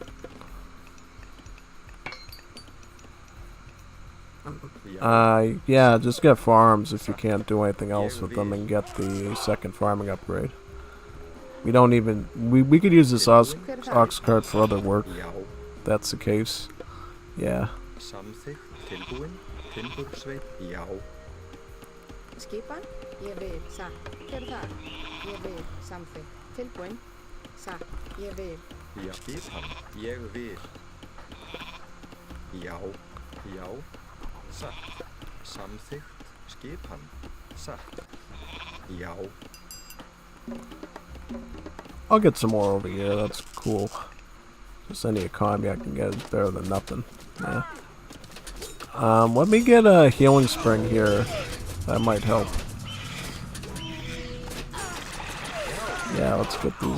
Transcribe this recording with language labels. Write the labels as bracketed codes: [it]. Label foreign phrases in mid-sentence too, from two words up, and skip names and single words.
[en] Yeah, just get farms if you can't do anything else with them and get the second farming upgrade. We don't even... We could use this ox cart for other work. If that's the case. Yeah. [is] Skipan? Ég vil. Satt. Hver það? Ég vil. Something. Tilbúin. Satt. Ég vil. Já, skipan. Ég vil. Já. Já. Satt. Samþykkt. Skipan. Satt. Já. [en] I'll get some more over here, that's cool. Just any economy I can get is better than nothing. Yeah. Let me get a healing spring here. That might help. Yeah, let's get these.